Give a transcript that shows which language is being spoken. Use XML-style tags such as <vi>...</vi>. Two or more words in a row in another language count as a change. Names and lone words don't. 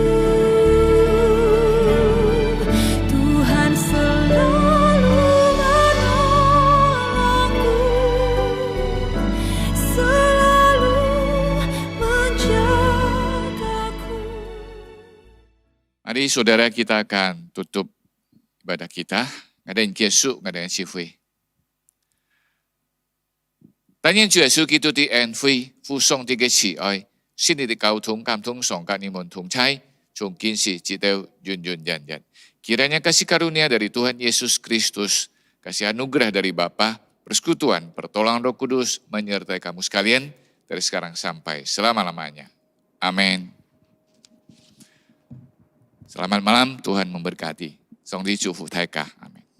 <id>Tuhan selalu menolongku, selalu menjagaku. Mari saudara, kita akan tutup ibadah kita. Ngadain Yesus, ngadain Sifui.</id> <zh>但愿主耶穌基督的恩惠、父上帝嘅慈愛、聖靈的交通、感通上跟你們同在，從今時直到永永遠遠。</zh> <id>Kiranya kasih karunia dari Tuhan Yesus Kristus, kasih anugerah dari Bapa, persekutuan, pertolongan Roh Kudus menyertai kamu sekalian dari sekarang sampai selama-lamanya. Amin. Selamat malam, Tuhan memberkati.</id> <zh>Song di 祝福大家。</zh>